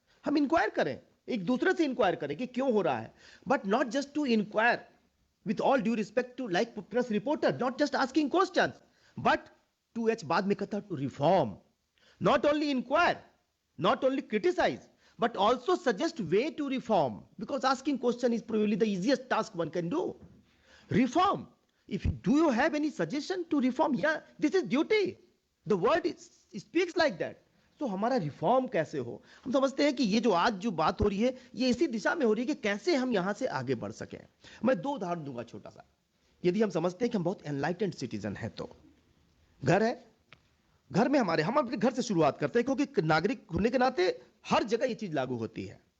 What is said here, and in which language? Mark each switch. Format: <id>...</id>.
<hi>हम इंक्वायर करें, एक दूसरे से इंक्वायर करें कि क्यों हो रहा है,</hi> <en>but not just to inquire, with all due respect to like press reporter, not just asking questions, but 2H</en> <hi>बाद में कहता</hi> <en>To reform, not only inquire, not only criticize, but also suggest way to reform, because asking question is probably the easiest task one can do. Reform, do you have any suggestion to reform? Yeah, this is duty, the word speaks like that.</en> <hi>तो हमारा reform कैसे हो? हम समझते हैं कि ये जो आज जो बात हो रही है ये इसी दिशा में हो रही है कि कैसे हम यहां से आगे बढ़ सकें। मैं 2 उदाहरण दूंगा छोटा सा। यदि हम समझते हैं कि हम बहुत एनलाइटेंड सिटीजन हैं, तो घर है, घर में हम अपने घर से शुरुआत करते हैं, क्योंकि नागरिक होने के नाते हर जगह ये चीज लागू होती है।</hi>